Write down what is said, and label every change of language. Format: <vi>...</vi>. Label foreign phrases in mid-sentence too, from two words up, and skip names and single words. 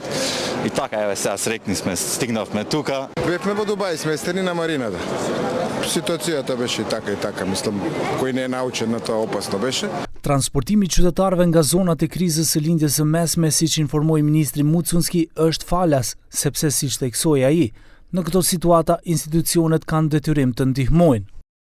<mk>И така, еве сега срекни сме, стигнавме тука. Бевме во Дубај, сместени на марината. Ситуацијата беше така и така, мислам, кој не е научен на тоа опасно беше.</mk> <sq>Transportimi i qytetarëve nga zonat e krizës së lindjes së mesme, siç informoi ministri Mucunski, është falas, sepse siç theksoi ai, në këto situata institucionet kanë detyrim të ndihmojnë.</sq>